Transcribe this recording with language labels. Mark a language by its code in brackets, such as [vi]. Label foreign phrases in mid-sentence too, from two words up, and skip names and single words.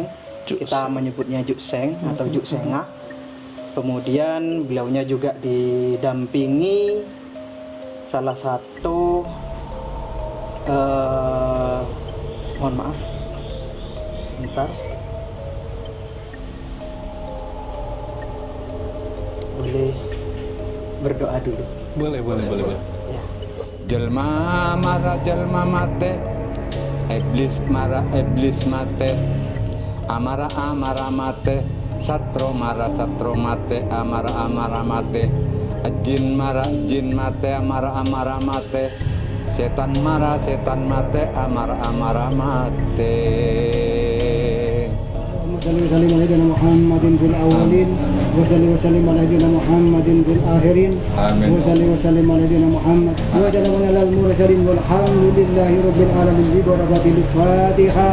[id] Kita menyebutnya Juk Seng atau Juk Sengah. Kemudian beliaunya juga didampingi salah satu mohon maaf sebentar, boleh berdoa dulu? Boleh. Ya. [jv] Jelma mara jelma mate, iblis mara iblis mate, amara amara mate, satro mara satro mate, amara amara mate, jin mara jin mate, amara amara mate, setan mara setan mate, amara amara mate. [ar] اللهم صل وسلم على محمد في الاولين وصلي وسلم على سيدنا محمد في الآخرين آمين. وصلي وسلم على سيدنا محمد وسلم على المرسلين والحمد لله رب العالمين بركة الفاتحة